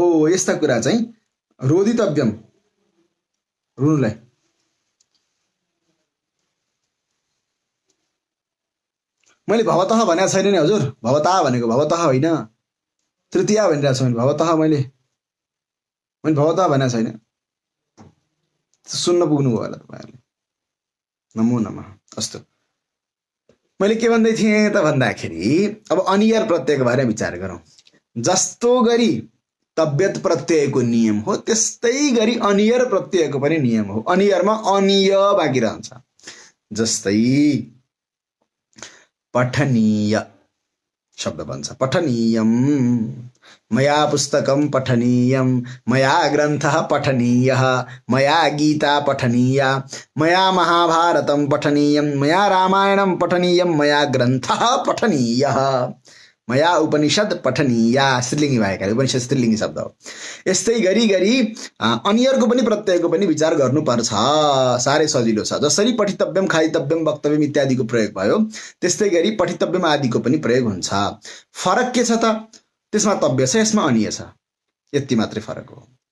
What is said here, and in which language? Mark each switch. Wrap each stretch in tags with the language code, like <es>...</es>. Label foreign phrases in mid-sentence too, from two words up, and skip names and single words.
<ne>यस्ता कुरा चाहिँ रोदितव्यम, रुनुलाई मैले भवतः भनेको छैन नि हजुर, भवता भनेको, भवतः होइन, तृतीय भनिरहेको छु मैले। भवतः मैले भवतः भनेको छैन, सुन्न पुग्नुभयो होला तपाईँहरूले।</ne> <sa>नमो नमः। अस्तु,</sa> <ne>मैले के भन्दै थिएँ त भन्दाखेरि अब अनियर प्रत्ययको बारेमा विचार गरौँ। जस्तो गरी तव्यत प्रत्ययको नियम हो त्यस्तै गरी अनियर प्रत्ययको पनि नियम हो। अनियरमा अनिय बाँकी रहन्छ। जस्तै पठनीय शब्द बन्छ,</ne> <sa>पठनीयम, मया पुस्तकम पठनीयम, मया ग्रन्थः पठनीयः, मया गीता पठनीया, मया महाभारतं पठनीयम, मया रामायणं पठनीयम, मया ग्रन्थः पठनीयः, मया उपनिषद पठनीया।</sa> <ne>स्त्रीलिङ्गी भएकाले उपनिषद स्त्रीलिङ्गी शब्द हो। यस्तै गरी गरी अनियरको पनि प्रत्ययको पनि विचार गर्नुपर्छ। साह्रै सजिलो छ। जसरी</ne> <sa>पठितव्यम, खादितव्यम, वक्तव्यम</sa> <ne>इत्यादिको प्रयोग भयो त्यस्तै गरी पठितव्यम आदिको पनि प्रयोग हुन्छ। फरक के छ त? त्यसमा तव्य छ, यसमा अनिय छ, यति मात्रै फरक हो।</ne>